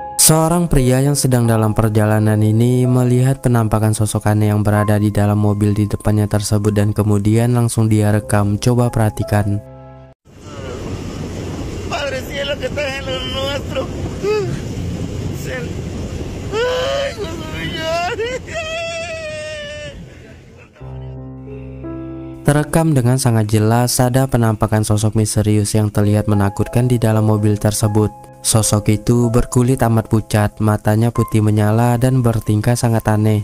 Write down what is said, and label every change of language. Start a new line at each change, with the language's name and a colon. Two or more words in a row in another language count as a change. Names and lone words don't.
Indonesian: Seorang pria yang sedang dalam perjalanan ini melihat penampakan sosok aneh yang berada di dalam mobil di depannya tersebut dan kemudian langsung dia rekam. Coba perhatikan.
Spanish: Padre cielo que estás en lo nuestro. Ay, Dios mío.
Indonesian: Terekam dengan sangat jelas ada penampakan sosok misterius yang terlihat menakutkan di dalam mobil tersebut. Sosok itu berkulit amat pucat, matanya putih menyala dan bertingkah sangat aneh.